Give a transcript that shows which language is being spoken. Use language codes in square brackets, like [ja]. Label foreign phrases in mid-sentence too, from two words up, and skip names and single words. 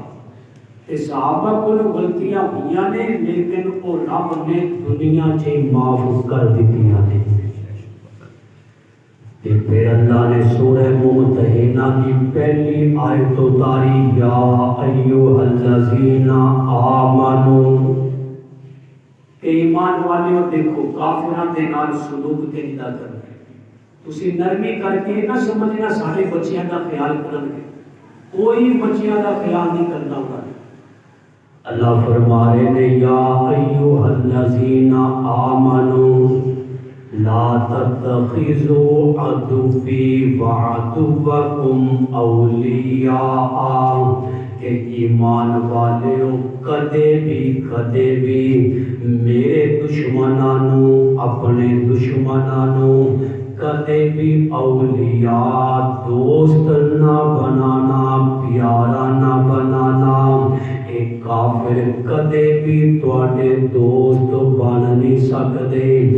[pa] کہ صحابہ کو غلطیاں ہوئیاں نے لیکن وہ رب نے دنیا چ معاف کر دتیاں نے. کہ پھر اللہ نے سورہ ممتحنہ کی پہلی آیت اتاری، [ar] یا ایھا الذین آمنو، [pa] کہ ایمان والے دیکھو کافراں دے نال سلوک تے نہ کرنا، تسی نرمی کر کے نہ سمجھنا سارے بچیاں دا خیال کرن گے، کوئی بچیاں دا خیال نہیں کرنا ہوگا۔ اللہ فرما رہے نے [ar] یا ایھا الذین آمنو لا تتخذوا عدوی وعدوکم اولیاء، [pa] کہ ایمان والےو کدے بھی میرے دشمنانو، اپنے دشمنانو کدے بھی اولیاء دوست نہ بنانا، پیارا نہ بنانا۔ ایک کافر کدے بھی تواڈے دوست بن نہیں سکدے۔